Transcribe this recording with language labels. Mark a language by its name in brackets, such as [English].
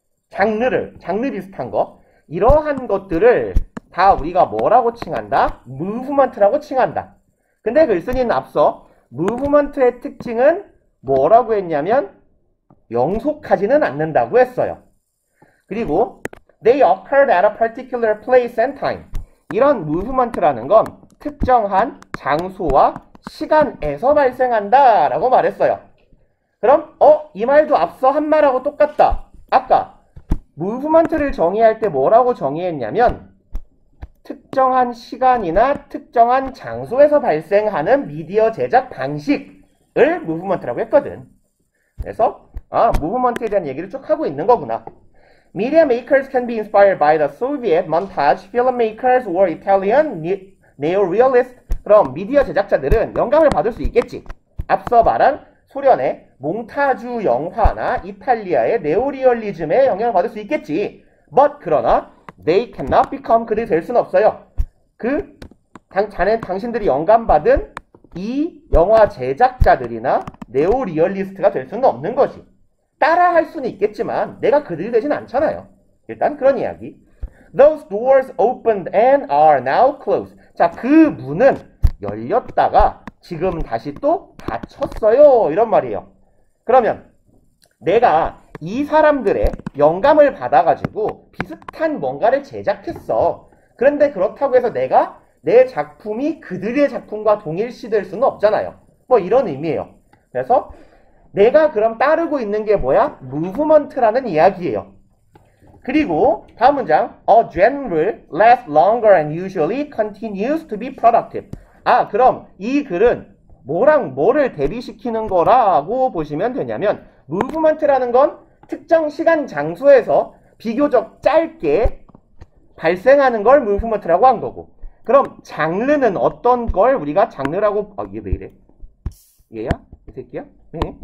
[Korean] 장르 비슷한 거. 이러한 것들을 다 우리가 뭐라고 칭한다? 무브먼트라고 칭한다. 근데 글쓴이는 앞서 무브먼트의 특징은 뭐라고 했냐면 영속하지는 않는다고 했어요. 그리고 [English] they occurred at a particular place and time. [Korean] 이런 무브먼트라는 건 특정한 장소와 시간에서 발생한다 라고 말했어요. 그럼 이 말도 앞서 한 말하고 똑같다. 아까 무브먼트를 정의할 때 뭐라고 정의했냐면 특정한 시간이나 특정한 장소에서 발생하는 미디어 제작 방식을 무브먼트라고 했거든. 그래서 무브먼트에 대한 얘기를 쭉 하고 있는 거구나. [English] Media makers can be inspired by the Soviet montage filmmakers or Italian neorealist. [Korean] 그럼 미디어 제작자들은 영감을 받을 수 있겠지. 앞서 말한 소련의 몽타주 영화나 이탈리아의 네오리얼리즘에 영향을 받을 수 있겠지. But 그러나 [English] they cannot become [Korean] 그들이 될 수는 없어요. 당신들이 영감받은 이 영화 제작자들이나 네오리얼리스트가 될 수는 없는 거지. 따라할 수는 있겠지만 내가 그들이 되진 않잖아요. 일단 그런 이야기. [English] Those doors opened and are now closed. [Korean] 자, 그 문은 열렸다가 지금 다시 또 닫혔어요. 이런 말이에요. 그러면 내가 이 사람들의 영감을 받아가지고 비슷한 뭔가를 제작했어. 그런데 그렇다고 해서 내가 내 작품이 그들의 작품과 동일시될 수는 없잖아요. 뭐 이런 의미예요. 그래서 내가 그럼 따르고 있는 게 뭐야? 무브먼트라는 이야기예요. 그리고 [English] 다음 문장 A genre lasts longer and usually continues to be productive. [Korean] 그럼 이 글은 뭐랑 뭐를 대비시키는 거라고 보시면 되냐면 무브먼트라는 건 특정 시간 장소에서 비교적 짧게 발생하는 걸 무브먼트라고 한 거고 그럼 장르는 어떤 걸 우리가 장르라고 얘 왜 이래? 얘야? 이 새끼야? 네.